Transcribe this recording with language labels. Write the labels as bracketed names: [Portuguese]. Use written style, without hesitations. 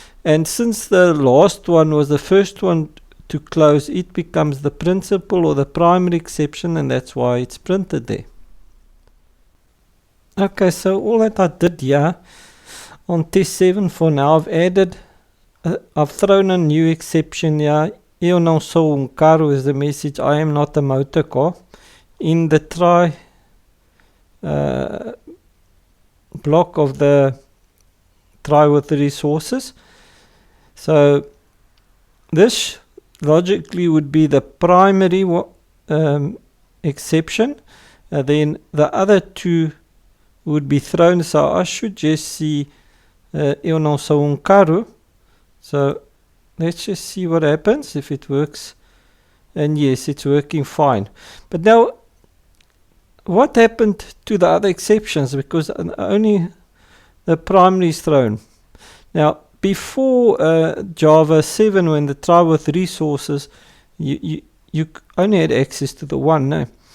[English] And since the last one was the first one to close, it becomes the principal or the primary exception, and that's why it's printed there. Okay, so all that I did here on test 7 for now, I've thrown a new exception here. [Portuguese] Eu não sou carro [English] is the message, I am not a motor car. In the try block of the try with the resources. So this logically would be the primary exception, and then the other two would be thrown. So I should just see [Portuguese] eu não sou carro. [English] So let's just see what happens if it works. And yes, it's working fine. But now, what happened to the other exceptions? Because only the primary is thrown. Now, before Java 7, when the try with resources, you only had access to the one. No?